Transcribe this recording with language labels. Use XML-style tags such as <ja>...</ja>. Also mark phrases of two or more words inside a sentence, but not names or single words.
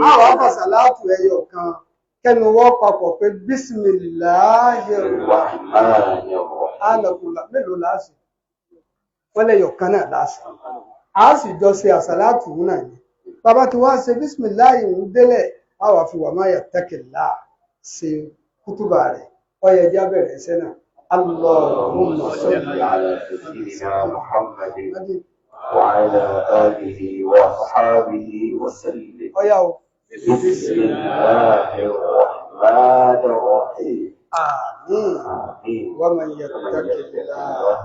<yo>Àwọn àfàsàlátù ẹyọ kan kẹnu wọ́n papọ̀ pé</yo> <ar>بسم الله الرحمن الرحيم.</ar> <yo>Mélòó láàṣì? Wọ́n lẹ́yọ̀ kan náà láàṣì. A sì jọ ṣe àsàlátù náà ni. Bàbá tí wá ṣe Bismillahi ń délẹ̀, a wà fi</yo> <ar>ومن يتق الله</ar> <yo>ṣe kútùbà rẹ̀. Ọyẹ jẹ́ bẹ̀rẹ̀ iṣẹ́ náà.</yo> <ar>اللهم صل على سيدنا محمد وعلى آله وصحابه وسلم. بسم الله الرحمن الرحيم. آمين. ومن يتق الله</ar>